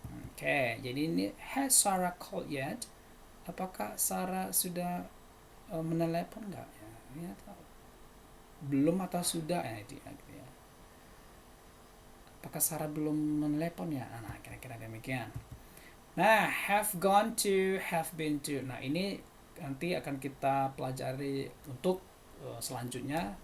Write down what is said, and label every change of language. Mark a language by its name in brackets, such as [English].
[Indonesian] Oke, jadi ini [English] has Sarah called yet? [Indonesian] Apakah Sarah sudah menelepon nggak ya? Ya belum atau sudah ya itu ya. Apakah Sarah belum menelepon ya? Nah kira-kira demikian. [English] Nah, have gone to, have been to. [Indonesian] Nah, ini nanti akan kita pelajari untuk selanjutnya.